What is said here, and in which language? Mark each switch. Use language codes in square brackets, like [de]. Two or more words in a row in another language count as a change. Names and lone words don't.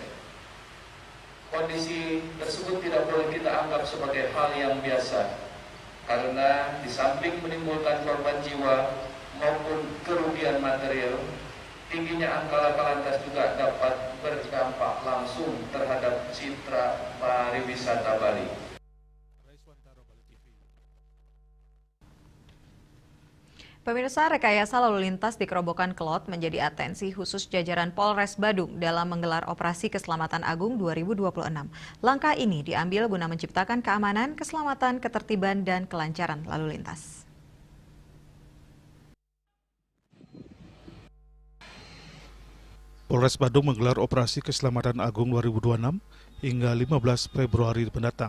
[id] Kondisi tersebut tidak boleh kita anggap sebagai hal yang biasa, karena di samping menimbulkan korban jiwa maupun kerugian material, tingginya angka laka lantas juga dapat berdampak langsung terhadap citra pariwisata Bali. Pemirsa, rekayasa lalu lintas di Kerobokan Kelot menjadi atensi khusus jajaran Polres Badung dalam menggelar Operasi Keselamatan Agung 2026. Langkah ini diambil guna menciptakan keamanan, keselamatan, ketertiban, dan kelancaran lalu lintas. Polres Badung menggelar Operasi Keselamatan Agung 2026 hingga 15 Februari mendatang.